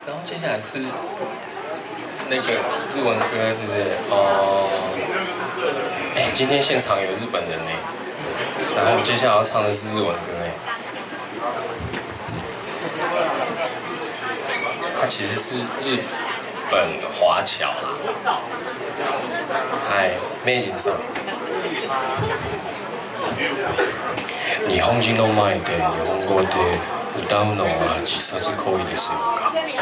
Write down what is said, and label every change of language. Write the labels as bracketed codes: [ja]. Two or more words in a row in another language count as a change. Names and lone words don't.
[zh] 然后接下来是那个日文歌，是不是？哦，哎，今天现场有日本人呢，然后接下来要唱的是日文歌哎，它其实是日本华侨啦。 [ja] はい、明治さん。日本人の前で日本語で歌うのは自殺行為ですよか。